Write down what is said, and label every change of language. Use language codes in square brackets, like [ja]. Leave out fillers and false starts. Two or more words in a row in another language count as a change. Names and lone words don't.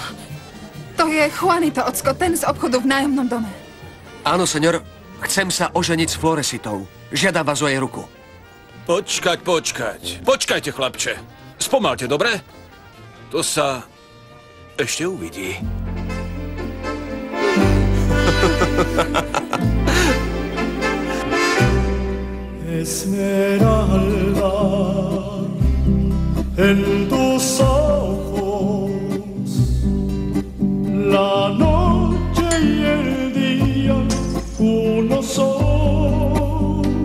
[sk] To je Juanito Ocko, ten z obchodu v nájomnom dome. Áno, senor. Chcem sa oženiť s Floresitou. Žiadam vás o jej ruku. Počkať. Počkajte, chlapče. Spomalte, dobre? To sa ešte uvidí. [es] Esmeralda, en tus ojos, la noche y el día uno son.